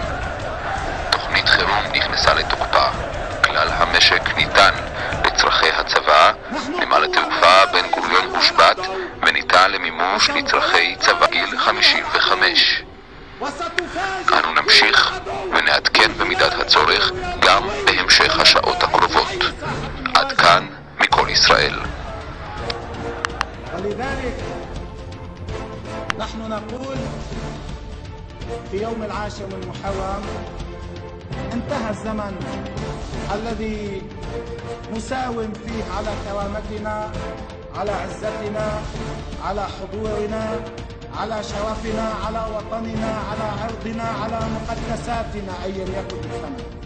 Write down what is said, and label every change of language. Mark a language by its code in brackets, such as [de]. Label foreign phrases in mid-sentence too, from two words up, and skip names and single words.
[he] תוכנית חירום נכנסה לתוקפה. כלל המשק ניתן לצרכי הצבא, נמל התעופה בן גוריון הושבת וניתן למימוש לצרכי צבא גיל 55. אנו נמשיך ונעדכן במידת הצורך גם בהמשך השעות הקרובות. עד כאן מכל ישראל. [ar] ولذلك نحن نقول في يوم العاشر من محرم انتهى الزمن الذي نساوم فيه على كرامتنا، على عزتنا، على حضورنا، على شرفنا، على وطننا، على عرضنا، على مقدساتنا أيا يكن الثمن.